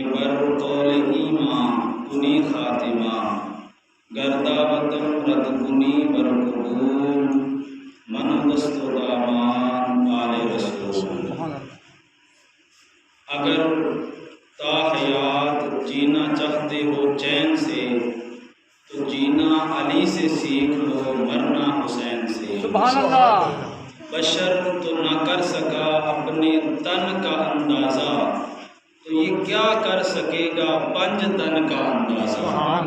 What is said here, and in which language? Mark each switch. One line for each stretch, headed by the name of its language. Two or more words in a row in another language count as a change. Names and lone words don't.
Persian: بر قول ایمان کنی خاتمہ گردہ وطن رد کنی بر قبول من دست و دامان آل رسول.
Urdu: اگر تا حیات جینا چاہتے ہو چین سے تو جینا علی سے سیکھ لو مرنا حسین سے.
Arabic: سبحان اللہ.
Urdu: بشر تو نہ کر سکا اپنے تن کا اندازہ تو یہ کیا کر سکے گا پنج تن کا اندازہ.